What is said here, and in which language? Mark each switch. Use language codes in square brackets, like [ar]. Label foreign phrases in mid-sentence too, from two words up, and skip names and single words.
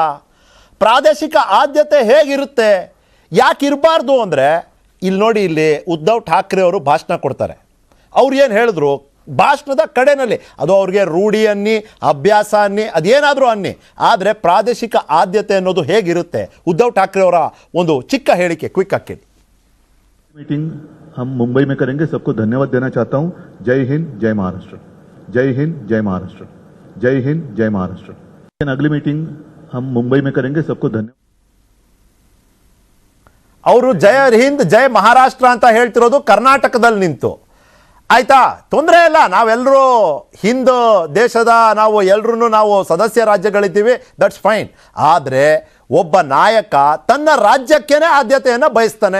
[kn] ಪ್ರಾದೇಶಿಕ ಆದ್ಯತೆ ಹೇಗಿರುತ್ತೆ, ಯಾಕೆ ಇರಬಾರ್ದು ಅಂದರೆ, ಇಲ್ಲಿ ನೋಡಿ, ಇಲ್ಲಿ ಉದ್ಧವ್ ಠಾಕ್ರೆ ಅವರು ಭಾಷಣ ಕೊಡ್ತಾರೆ. ಅವ್ರು ಏನು ಹೇಳಿದ್ರು ಭಾಷಣದ ಕಡೆಯಲ್ಲಿ, ಅದು ಅವ್ರಿಗೆ ರೂಢಿ ಅನ್ನಿ, ಅಭ್ಯಾಸ ಅನ್ನಿ, ಅದೇನಾದರೂ ಅನ್ನಿ, ಆದರೆ ಪ್ರಾದೇಶಿಕ ಆದ್ಯತೆ ಅನ್ನೋದು ಹೇಗಿರುತ್ತೆ? ಉದ್ಧವ್ ಠಾಕ್ರೆ ಅವರ ಒಂದು ಚಿಕ್ಕ ಹೇಳಿಕೆ, ಕ್ವಿಕ್ ಆಗಿ ಕೇಳಿ. [hi] मीटिंग हम मुंबई में करेंगे. सबको धन्यवाद देना चाहता हूं. जय हिंद, जय महाराष्ट्र. जय हिंद, जय महाराष्ट्र. जय हिंद, जय महाराष्ट्र. अगली मीटिंग हम मुंबई में करेंगे. सबको धन्यवाद. [kn] ಅವರು [hi] जय हिंद जय महाराष्ट्र [kn] ಅಂತ ಹೇಳ್ತಿರೋದು ಕರ್ನಾಟಕದಲ್ಲಿ ನಿಂತು. ಆಯ್ತಾ, ತೊಂದರೆ ಇಲ್ಲ, ನಾವೆಲ್ಲರೂ ಹಿಂದ್ ದೇಶದ ನಾವು ಸದಸ್ಯ ರಾಜ್ಯಗಳಿದ್ದೀವಿ, [en] that's fine. [kn] ಆದರೆ ಒಬ್ಬ ನಾಯಕ ತನ್ನ ರಾಜ್ಯಕ್ಕೇನೆ ಆದ್ಯತೆಯನ್ನು ಬಯಸ್ತಾನೆ.